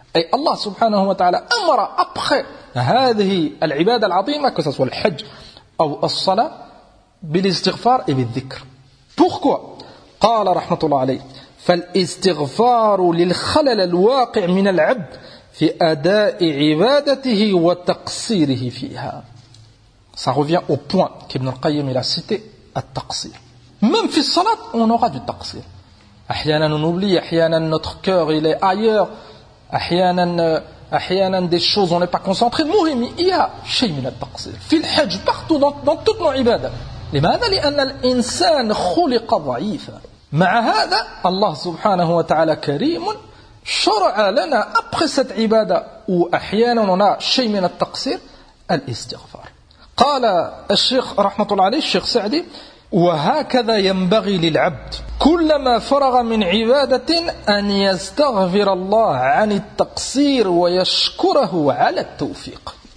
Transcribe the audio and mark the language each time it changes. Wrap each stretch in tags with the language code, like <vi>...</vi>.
<ar>أي الله سبحانه وتعالى أمر أبخ هذه العبادة العظيمة كسس والحج أو الصلاة بالاستغفار بالذكر. بوركو قال رحمة الله عليه فالاستغفار للخلل الواقع من العبد في أداء عبادته وتقصيره فيها.</ar> <fr>Ça revient au point qu'Ibn al-Qayyim il a cité, التقصير. Même</fr> <ar>في الصلاة</ar> <fr>on aura du تقصير.</fr> <ar>أحيانا</ar> <fr>on oublie, أحيانا notre cœur il est ailleurs, أحيانا des choses on n'est pas concentré.</fr> <ar>مهم,</ar> <fr>il y a</fr> <ar>شيء من التقصير. في الحج,</ar> <fr>partout, dans toute nos عبادات.</fr> <ar>لماذا؟ لأن الإنسان خلق ضعيفا. مع هذا الله سبحانه وتعالى كريم شرع لنا أبخس عبادة وأحيانا لنا شيء من التقصير الاستغفار. قال الشيخ رحمة الله عليه الشيخ سعدي: وهكذا ينبغي للعبد كلما فرغ من عبادة أن يستغفر الله عن التقصير ويشكره على التوفيق.</ar>